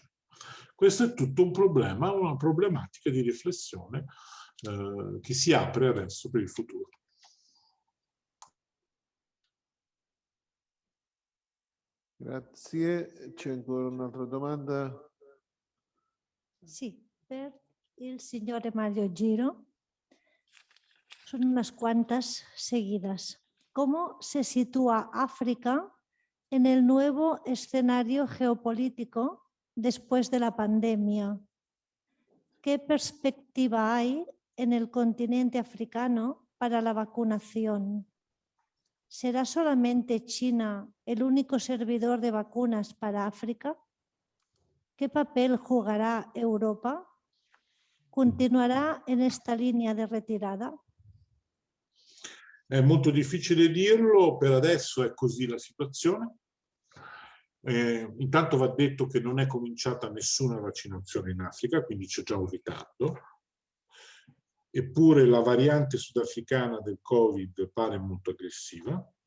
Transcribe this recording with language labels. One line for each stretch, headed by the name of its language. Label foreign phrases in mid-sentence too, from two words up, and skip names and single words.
Italian: Questo è tutto un problema, una problematica di riflessione che si apre adesso per il futuro. Grazie. C'è ancora un'altra domanda? Sì, per il signore Mario Giro.
Spanish: Son unas cuantas seguidas. ¿Cómo se sitúa África en el nuevo escenario geopolítico después de la pandemia? ¿Qué perspectiva hay en el continente africano para la vacunación? ¿Será solamente China el único servidor de vacunas para África? ¿Qué papel jugará Europa? ¿Continuará en esta línea de retirada?
Italian: È molto difficile dirlo, per adesso è così la situazione. Intanto va detto che non è cominciata nessuna vaccinazione in Africa, quindi c'è già un ritardo. Eppure la variante sudafricana del Covid pare molto aggressiva.